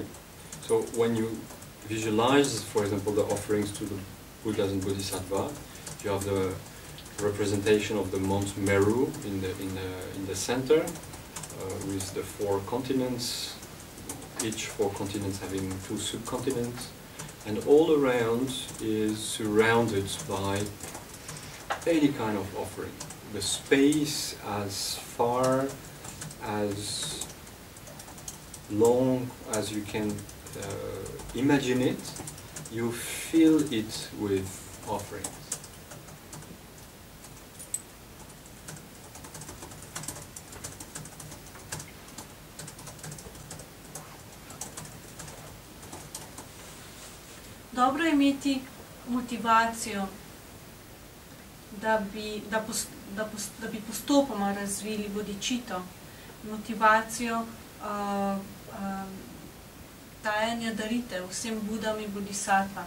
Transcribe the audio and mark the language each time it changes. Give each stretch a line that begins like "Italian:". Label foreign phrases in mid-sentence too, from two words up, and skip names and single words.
English: So when you visualize, for example, the offerings to the Buddhas and Bodhisattvas, you have the representation of the Mount Meru in the center, with the 4 continents, each 4 continents having 2 subcontinents, and all around is surrounded by any kind of offering. The space as far as long as you can imagine it, you fill it with offerings.
Slovenian: Dobro je imeti motivacijo, da bi postopoma razvili bodhicitta, motivacijo dajanja daritev vsem Budam in Bodhisattvam.